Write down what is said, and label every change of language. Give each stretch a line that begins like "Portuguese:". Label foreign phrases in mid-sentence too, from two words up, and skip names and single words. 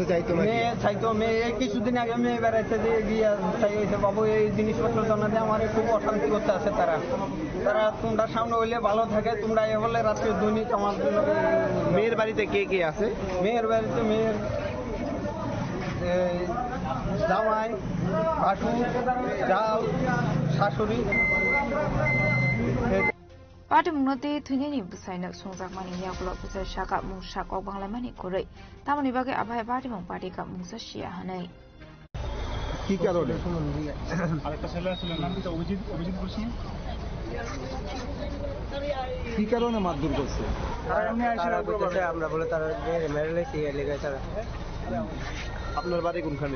Bangla: চাইতো মেয়ে কিছুদিন আগে মেয়ে বেড়াইতে দিয়ে গিয়ে চাইছে বাবু এই জিনিসপত্র জানাতে আমার খুব অশান্তি করতে আছে তারা তোমরা সামনে হইলে ভালো থাকে তোমরা এ বলে রাত্রে দৈনিক আমার মেয়ের বাড়িতে কে আছে? মেয়ের বাড়িতে মেয়ের জামাই ভাসুর জাল শাশুড়ি
Kok Borok: patimungno te thwini busaina sungjakmani yakulo busa shaka mungsa kok banglaimani korei tamani bage abai patimung party ka mungsa shia hanai
Bangla: কি কারণে আরেকটা ছেলে ছিল নাম কি অভিজিৎ বলছি কি কারণে মারধর করছে আমরা বলে তারা মেরে লেছি লেগে তারা আপনার বাড়ি কোনখানে?